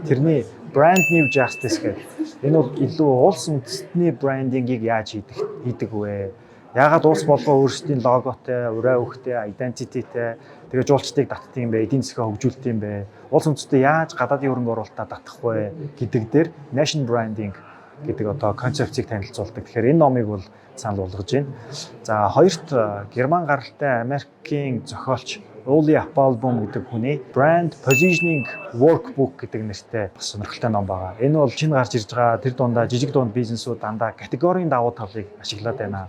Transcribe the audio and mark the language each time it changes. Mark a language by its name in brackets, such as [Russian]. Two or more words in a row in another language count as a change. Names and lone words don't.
[Mongolian] Тэрний Brand New Justice гэдэг энэ бол илүү улс үндэстний брендингийг яаж хийдэг вэ? Яагаад улс болгоо өөрсдийн логотой, ураа өгтэй, identityтэй тэгээ жуулчдыг татдаг юм бэ, эдийн засгаа хөгжүүлдэг юм бэ? Улс үндэстэн яаж гадаадын хөрөнгө оруулалтаа татах вэ гэдэг дээр [English] nation branding [Mongolian] гэдэг одоо концепцийг танилцуулдаг. Тэгэхээр энэ номыг бол санал болгож байна. За хоёрт Герман гаралтай Америкийн зохиолч Uli Applebaum гэдэг хүний Brand Positioning Workbook гэдэг нэртэй бас сонирхолтой ном байгаа. Энэ бол шинэ гарч ирж байгаа тэр дундаа жижиг дунд бизнесүүд дандаа категорийн давуу талыг ашиглаад байна.